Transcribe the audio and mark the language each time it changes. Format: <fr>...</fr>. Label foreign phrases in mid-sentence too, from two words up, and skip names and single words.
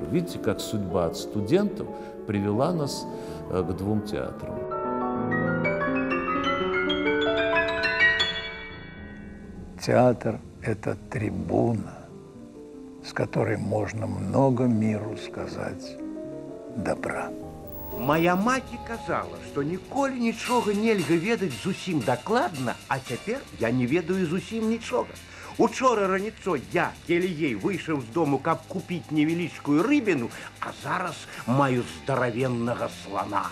<ru>Видите, как судьба от студентов привела нас к двум театрам. Театр – это трибуна, с которой можно много миру сказать добра.</ru> <be>Моя маці казала, што ніколі нічога нельга ведаць зусім дакладна, а цяпер я не ведаю зусім нічога. Учора раніцой я, Келіей, выйшаў з дому, каб купіць невялічкую рыбіну, а зараз маю здаравеннага слана.</be>